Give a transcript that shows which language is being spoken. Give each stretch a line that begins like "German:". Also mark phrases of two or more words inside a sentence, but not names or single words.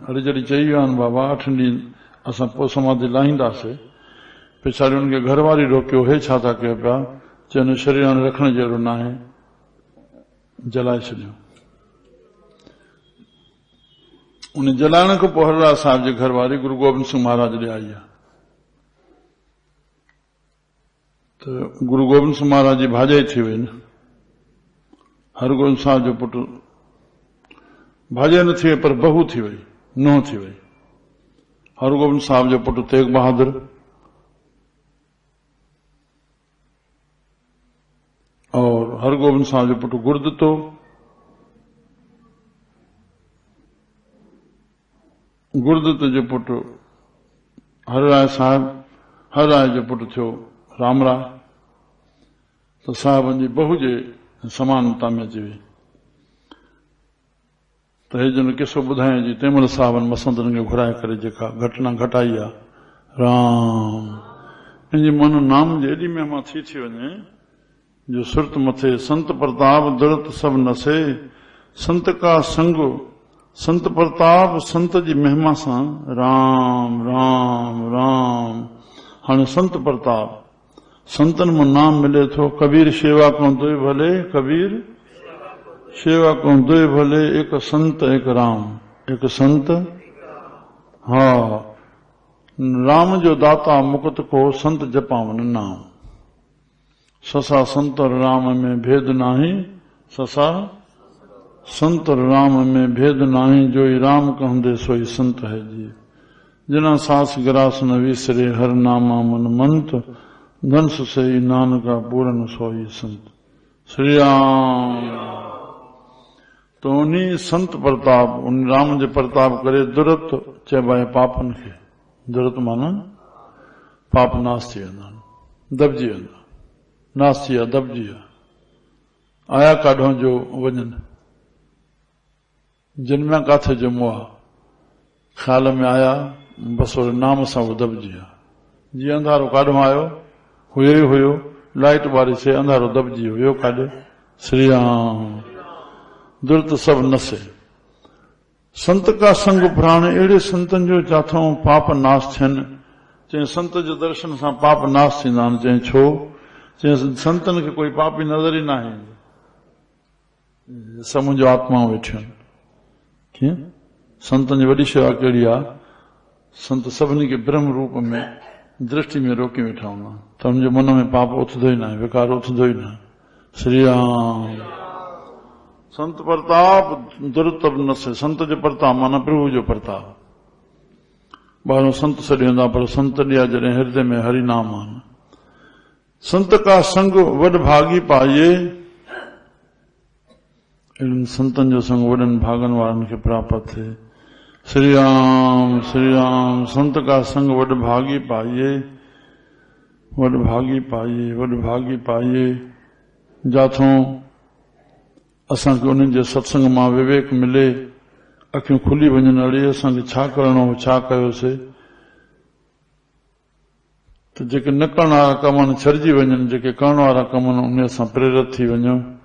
Sindhi: अड़े जॾहिं चई विया आहिनि बाबा 8 ॾींहं असां पोइ समाधि लाहींदासीं, पिछाड़ी हुनखे घरवारी रोकियो, हे छा था कयो पिया? चवनि शरीर हाणे रखण जहिड़ो न आहे, जलाए छॾियो। उन जलाइण खां पोइ हरराज साहिब जे घरवारी गुरु गोबिंद सिंह महाराज ॾे आई आहे। त गुरु गोबिंद सिंह महाराज जी भाॼाई थी वई न। हरगोबिंद साहिब जो पुटु भाॼाई न थी वई, पर बहू थी वई, नुंहुं थी वई। हरगोबिंद साहिब जो पुटु तेग बहादुर, और हरगोबिंद साहिब जो पुटु गुरदितो, गुरदित जो पुटु हरराय साहिब, हरराय जो पुटु थियो रामराय। त साहिबनि जी बहू जे समानता में अची वई। त हे जन किसो ॿुधायां जी, तंहिं महिल साहिबनि मसंदनि खे घुराए करे जेका घटना घटाई आहे। राम पंहिंजी मन नाम जी एॾी महिमा थी वञे जो सुरत मथे।
Hindi: संत प्रताप दुरत सब नसे, संत का संग,
Sindhi: संत प्रताप संत जी महिमा सां। राम राम राम। हाणे संत प्रताप, संतन में नाम मिले थो।
Hindi: कबीर शेवा को दुई भले, कबीर शेवा को दुई भले, एक संत एक राम, एक संत। हाँ, राम जो दाता मुकुत को, संत जपावन नाम। ससा संत और राम में भेद नाही, ससा संत और राम में भेद नाही, जो ही राम कहंदे सोई संत है जी।
Punjabi: जिना सास गिरास न विसरे, हर नामा मन मंत, धन से नानका पूरन सोई संत।
Sindhi: श्री राम। तो उन्हीं संत प्रताप, उन राम जे प्रताप करे दुरत चइबा पापन खे। दुरत माना पाप नाश थी वेंदा, दबजी वेंदा, नाश थी विया, दबजी विया। आया काॾों जो वञनि, जिन में काथे जो मोह ख्याल में आया, बसि वरी नाम सां उहो दबजी विया। जीअं अंधारो काॾों आयो, हुयो ई हुयो, लाइट ॿारी से अंधारो दबजी वियो काॾे।
Hindi: श्री राम। दुर्त सभु नसे, संत का संग प्राण,
Sindhi: अहिड़े संतनि जो जाथो पाप नाश थियनि। चई संत जे दर्शन सां पाप नाश थींदा आहिनि। चई छो? चई संतनि खे कोई पापी नज़र ई न आहे, सभु मुंहिंजो आत्माऊं वेठियूं आहिनि। कीअं? संतनि जी वॾी शेवा कहिड़ी आहे? संत सभिनी खे ब्रह्म रूप में दृष्टि में रोके वेठा हूंदा, त हुनजे मन में पाप उथंदो ई न आहे, विकार उथंदो ई न आहे। श्री राम।
Hindi: संत प्रताप दुर्तब न से,
Sindhi: संत जो प्रताप माना प्रभु जो प्रताप। ॿाहिरों संत सॾी वेंदा, पर संत ॾिया जॾहिं हृदय में हरि नाम आहिनि।
Punjabi: संत का संग वॾ भागी पाइए,
Sindhi: अहिड़नि संतनि जो संग वॾनि भागनि वारनि खे प्राप्त थिए। श्री राम श्री राम।
Punjabi: संत का संग वॾ भागी पाइए, वॾ भागी पाइए, वॾ भागी पाइए।
Sindhi: जाथों असांखे उन्हनि जे सत्संग मां विवेक मिले, अखियूं खुली वञनि, अड़े असांखे छा करणो हो, छा कयोसीं, त जेके न करण वारा कम आहिनि छॾिजी वञनि, जेके करण वारा कम आहिनि उन सां प्रेरित थी वञो।